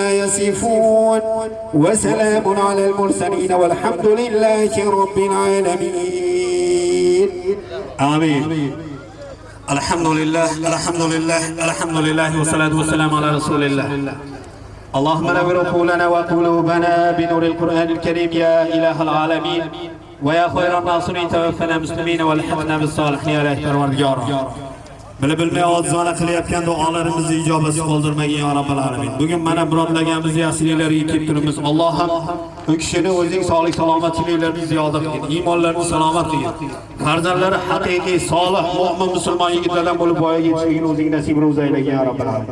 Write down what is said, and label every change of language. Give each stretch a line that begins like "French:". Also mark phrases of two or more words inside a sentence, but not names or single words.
Arabic: يصفون وسلام على المرسلين والحمد لله رب العالمين آمين الحمد لله الحمد لله الحمد لله والصلاة والسلام على رسول الله اللهم نور عقولنا وقلوبنا بنور القرآن الكريم يا إله العالمين ويا خير الناصرين توفنا مسلمين والحقنا بالصالحين يا إله الورديار
Uzbek: bilib bilmay ojizona qilayotgan duolarimizni ijobasiz qoldirmagin
Arabic: يا رب العالمين.
Uzbek: Bugun mana murodlaganimiz yaxshiliklarga kelib turibmiz. Allohim u kishini o'zing sog'lik salomatliklarini ziyoda qilgin, iymonlarini salomat qilgin. Farzandlari haqiqiy solih mu'min musulmon yigitlardan bo'lib voyaga yetishligini o'zing nasib ro'zaylagin
Arabic: يا رب العالمين.